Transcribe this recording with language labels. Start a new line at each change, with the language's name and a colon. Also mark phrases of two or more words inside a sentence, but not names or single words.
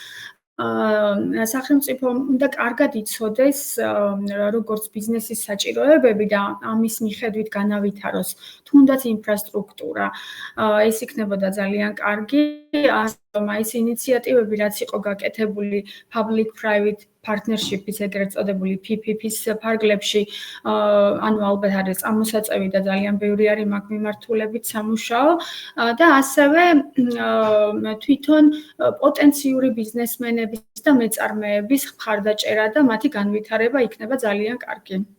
Georgian: სახელმწიფო უნდა კარგად იცოდეს, როგორც ბიზნესის საჭიროებები და ამის მიხედვით განავითაროს თუნდაც ინფრასტრუქტურა. ეს იქნებოდა ძალიან კარგი. ეს ინიციატივები, რაც იყო გაკეთებული
English: public-private partnership-
Georgian: ის ეგრეთ წოდებული PPP-ის ფარგლებში, ანუ ალბათ არის წამოსაწევი და ძალიან ბევრი არის მაგ მიმართულებით სამუშაო და ასევე თვითონ პოტენციური ბიზნესმენების და მეწარმეების მხარდაჭერა და მათი განვითარება იქნება ძალიან კარგი.